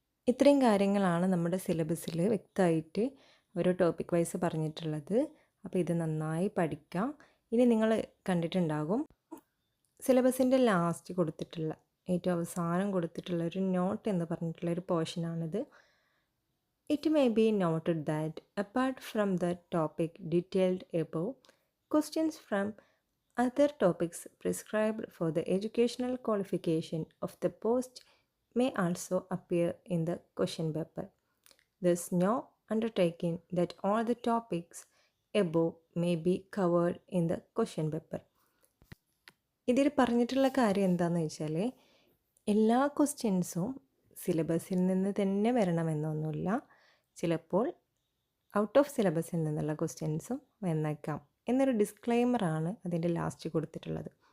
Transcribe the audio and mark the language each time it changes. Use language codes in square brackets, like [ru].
[ml] ഇത്രയും കാര്യങ്ങളാണ് നമ്മുടെ സിലബസിൽ വ്യക്തമായിട്ട് ഓരോ ടോപ്പിക് വൈസ് പറഞ്ഞിട്ടുള്ളത്. അപ്പോൾ ഇത് നന്നായി പഠിക്കാം. ഇനി നിങ്ങൾ കണ്ടിട്ടുണ്ടാകും സിലബസിൻ്റെ ലാസ്റ്റ് കൊടുത്തിട്ടുള്ള ഏറ്റവും അവസാനം കൊടുത്തിട്ടുള്ള ഒരു നോട്ട് എന്ന് പറഞ്ഞിട്ടുള്ള ഒരു പോർഷനാണിത്. [en] It may be noted that apart from the topic detailed above, questions from other topics prescribed for the educational qualification of the post may also appear in the question paper. There's no undertaking that all the topics above may be covered in the question paper. [ml] ഇതിൽ പറഞ്ഞിട്ടുള്ള കാര്യം എന്താണെന്ന് വെച്ചാൽ എല്ലാ ക്വസ്റ്റ്യൻസും സിലബസിൽ നിന്ന് തന്നെ വരണമെന്നൊന്നുമില്ല. ചിലപ്പോൾ ഔട്ട് ഓഫ് സിലബസിൽ നിന്നുള്ള ക്വസ്റ്റ്യൻസും വന്നേക്കാം എന്നൊരു ഡിസ്ക്ലെയിമറാണ് അതിൻ്റെ ലാസ്റ്റ് കൊടുത്തിട്ടുള്ളത്.